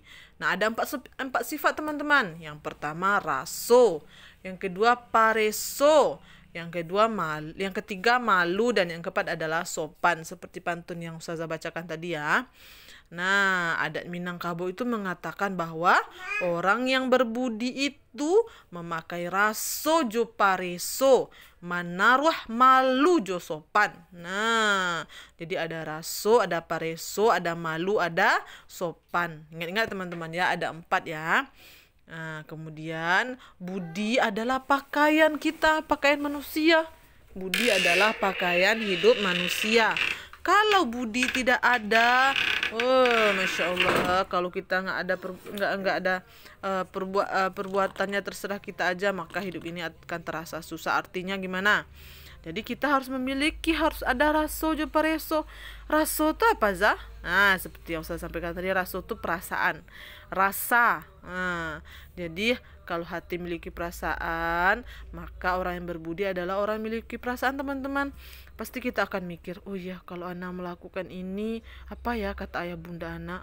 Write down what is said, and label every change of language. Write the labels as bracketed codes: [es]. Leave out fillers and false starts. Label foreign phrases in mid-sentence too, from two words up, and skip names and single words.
[id] Nah, ada empat sifat teman-teman. Yang pertama raso, yang kedua pareso, yang ketiga malu, dan yang keempat adalah sopan, seperti pantun yang Ustazah bacakan tadi ya. Nah, adat Minangkabau itu mengatakan bahwa orang yang berbudi itu [min] memakai raso jo pareso, manaruh malu jo sopan. [id] Nah, jadi ada raso, ada pareso, ada malu, ada sopan. Ingat-ingat teman-teman ya, ada 4 ya. Nah, kemudian budi adalah pakaian kita, pakaian manusia. Budi adalah pakaian hidup manusia. Kalau budi tidak ada, [ar] masya Allah, [id] kalau kita nggak ada perbuatannya terserah kita aja, maka hidup ini akan terasa susah. Artinya gimana? Jadi kita harus ada [min] raso jo pareso. [id] Raso itu apa, Zah? Seperti yang saya sampaikan tadi, raso itu perasaan, rasa. Jadi kalau hati memiliki perasaan, maka orang yang berbudi adalah orang yang memiliki perasaan teman-teman. Pasti kita akan mikir, oh ya kalau Ana melakukan ini, apa ya kata ayah bunda Ana.